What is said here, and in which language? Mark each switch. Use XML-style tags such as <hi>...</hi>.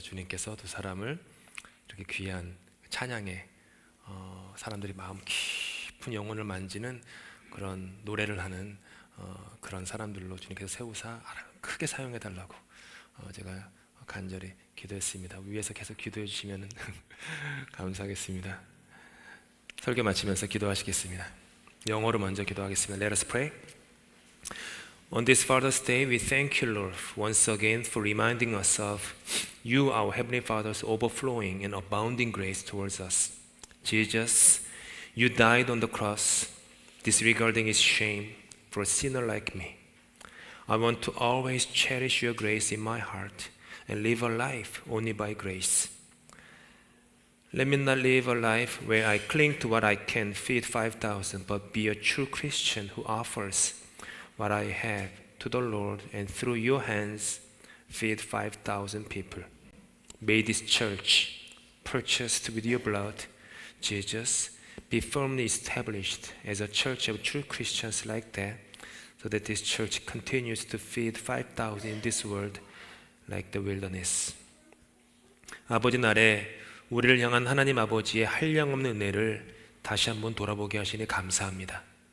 <ko>주님께서 두 사람을 이렇게 귀한 찬양에 사람들이 마음 깊은 영혼을 만지는 그런 노래를 하는 그런 사람들로 주님께서 세우사 크게 사용해 달라고 제가 간절히 기도했습니다. 위에서 계속 기도해 주시면 감사하겠습니다. 설교 마치면서 기도하시겠습니다. 영어로 먼저 기도하겠습니다.</ko> <en>Let us pray. On this Father's Day, we thank you, Lord, once again for reminding us of you, our Heavenly Father's overflowing and abounding grace towards us. Jesus, you died on the cross, disregarding its shame for a sinner like me. I want to always cherish your grace in my heart and live a life only by grace. Let me not live a life where I cling to what I can feed 5,000, but be a true Christian who offers what I have to the Lord and through your hands feed 5,000 people. May this church, purchased with your blood, Jesus, be firmly established as a church of true Christians like that, so that this church continues to feed 5,000 in this world like the wilderness.</en> <ko>아버지 날에 우리를 향한 하나님 아버지의 한량없는 은혜를 다시 한번 돌아보게 하시니 감사합니다.</ko>